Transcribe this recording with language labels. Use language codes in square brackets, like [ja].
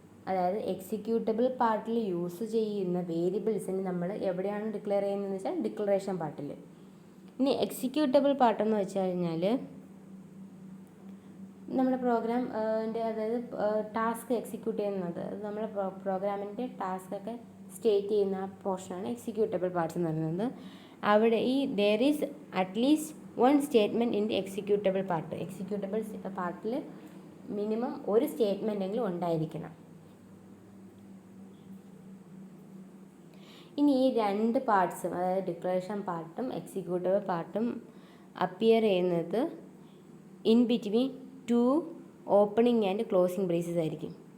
[ml] അതായത് എക്സിക്യൂട്ടബിൾ പാർട്ടിൽ യൂസ് ചെയ്യുന്ന വേരിയബിൾസിന് നമ്മൾ എവിടെയാണ് ഡിക്ലെയർ ചെയ്യുന്നതെന്ന് വെച്ചാൽ ഡിക്ലറേഷൻ പാർട്ടിൽ. ഇനി എക്സിക്യൂട്ടബിൾ പാർട്ടെന്ന് വെച്ച് കഴിഞ്ഞാൽ നമ്മുടെ അതായത് ടാസ്ക് എക്സിക്യൂട്ട് ചെയ്യുന്നത്, അത് നമ്മുടെ പ്രോഗ്രാമിൻ്റെ ടാസ്കൊക്കെ സ്റ്റേറ്റ് ചെയ്യുന്ന ആ പോർഷനാണ് എക്സിക്യൂട്ടബിൾ പാർട്സ് എന്ന് പറയുന്നത്. [en] അവിടെ there is at least one statement in the executable part. [ml] Executable പാർട്ടിൽ മിനിമം ഒരു സ്റ്റേറ്റ്മെൻ്റ് എങ്കിലും ഉണ്ടായിരിക്കണം. ഇനി ഈ 2 പാർട്സും, അതായത് ഡിക്ലറേഷൻ പാർട്ടും എക്സിക്യൂട്ടബിൾ പാർട്ടും അപ്പിയർ ചെയ്യുന്നത് [en] in between 2 opening and closing braces [ml] ആയിരിക്കും.